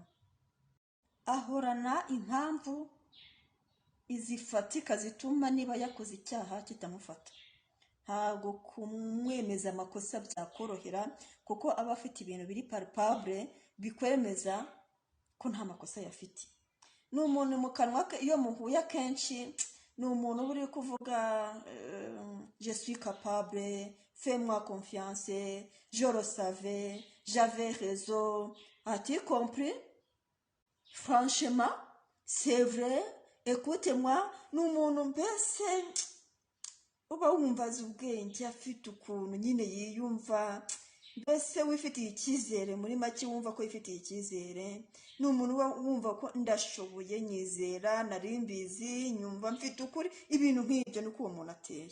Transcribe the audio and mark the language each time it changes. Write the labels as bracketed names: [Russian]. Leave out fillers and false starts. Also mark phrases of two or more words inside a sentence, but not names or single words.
[Kinyarwanda] Ahorana impamvu izifatika zituma niba yakoze icyaha kitamufata. Ntabwo kumwemeza amakosa byakorohera kuko aba afite ibintu biri palpable bikwemeza ko nta makosa yafite. Ni umuntu mu kanwa ke iyo muhuye akenshi ni umuntu uri kuvuga [French] je suis capable, fais-moi confiance, je le savais, j'avais raison, as-tu compris? Franchement, c'est vrai, écoute-moi. [Kinyarwanda] Ni umuntu mbese uba wumva azi ubwenge, afite ukuntu nyine yiyumva, mbese wifitiye icyizere, muri make wumva ko yifitiye icyizere. Ni umuntu uba wumva ko ndashoboye, nyizera, nari mbizi, nyumva mfite ukuri, ibintu nk'ibyo ni uko uwo muntu ateye.